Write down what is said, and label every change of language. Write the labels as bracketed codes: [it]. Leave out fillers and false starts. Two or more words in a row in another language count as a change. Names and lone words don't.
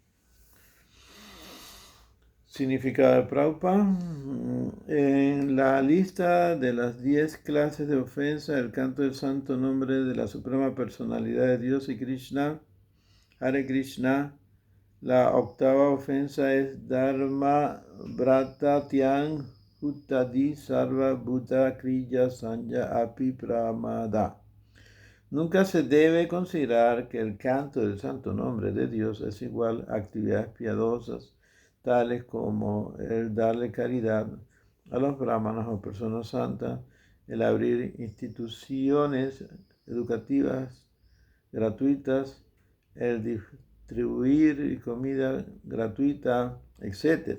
[es] Significado de Prabhupada. En la lista de las 10 clases de ofensa, el canto del santo nombre de la Suprema Personalidad de Dios y Krishna, Hare Krishna, la octava ofensa es [sa] Dharma Brata Tyang Uttadi Sarva Bhuta Kriya Sanya Api Pramada. [es] Nunca se debe considerar que el canto del santo nombre de Dios es igual a actividades piadosas, tales como el darle caridad a los brahmanas o personas santas, el abrir instituciones educativas gratuitas, el distribuir comida gratuita, etc.